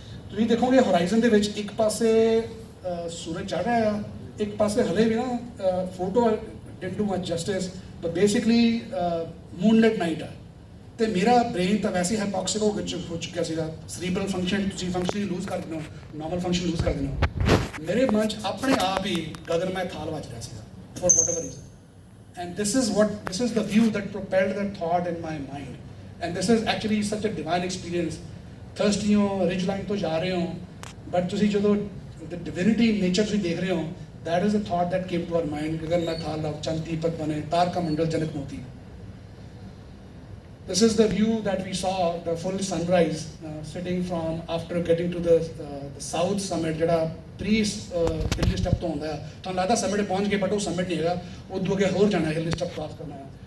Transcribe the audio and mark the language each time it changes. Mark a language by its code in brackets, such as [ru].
[pa] ਤੁਸੀਂ ਦੇਖੋਗੇ ਹੋਰਾਈਜ਼ਨ ਦੇ ਵਿੱਚ ਇੱਕ ਪਾਸੇ ਸੂਰਜ ਚੜ੍ਹ ਰਿਹਾ ਆ, ਇੱਕ ਪਾਸੇ ਹਲੇ ਵੀ ਨਾ [en] photo didn't do much justice, but basically moonlight night [pa] ਆ। ਤੇ ਮੇਰਾ ਬ੍ਰੇਨ ਤਾਂ ਵੈਸੇ ਹਾਈਪੋਕਸਿਕ ਹੋ ਚੁੱਕਿਆ ਸੀਗਾ, ਸਰੀਬਰਲ ਫੰਕਸ਼ਨ ਤੁਸੀਂ ਫੰਕਸ਼ਨਿੰਗ ਲੂਜ਼ ਕਰ ਦਿੰਦੇ ਹੋ, ਨਾਰਮਲ ਫੰਕਸ਼ਨ ਲੂਜ਼ ਕਰ ਦਿੰਦੇ ਹੋ। ਮੇਰੇ ਮਨ 'ਚ ਆਪਣੇ ਆਪ ਹੀ ਗਗਨਮੈ ਥਾਲ ਵੱਜ ਰਿਹਾ ਸੀਗਾ [en] For whatever reason। And this is the view that propelled that thought in my mind, and this is actually such a divine experience। [pa] ਥਰਸਟੀ ਹੋ, ਰਿਜ ਲਾਈਨ ਤੋਂ ਜਾ ਰਹੇ ਹੋ, ਬਟ ਤੁਸੀਂ ਜਦੋਂ ਡਿਵਿਨਿਟੀ ਨੇਚਰ ਤੁਸੀਂ ਦੇਖ ਰਹੇ ਹੋ, [en] that is the thought that came to our mind। [pa] ਗਗਨਮੈ ਥਾਲ ਲਵ ਚੰਦ ਦੀਪਕ ਬਨੇ, ਤਾਰਕਾ ਮੰਡਲ ਜਨਕ ਮੋਤੀ। [en] This is the view that we saw, the full sunrise, sitting from after getting to the south summit, [pa] ਜਿਹੜਾ ਪ੍ਰੀ ਹਿੱਲੀ step ਤੋਂ ਹੁੰਦਾ ਹੈ। ਤੁਹਾਨੂੰ ਲੱਗਦਾ ਸਮਿਟ ਪਹੁੰਚ ਗਏ, ਬਟ ਉਹ ਸਮਿਟ ਨਹੀਂ ਹੈਗਾ, ਉਦੋਂ ਅੱਗੇ ਹੋਰ ਜਾਣਾ ਹੈ, ਹਿੱਲੀ ਸਟੈਪ ਕ੍ਰਾਸ ਕਰਨਾ ਹੈ।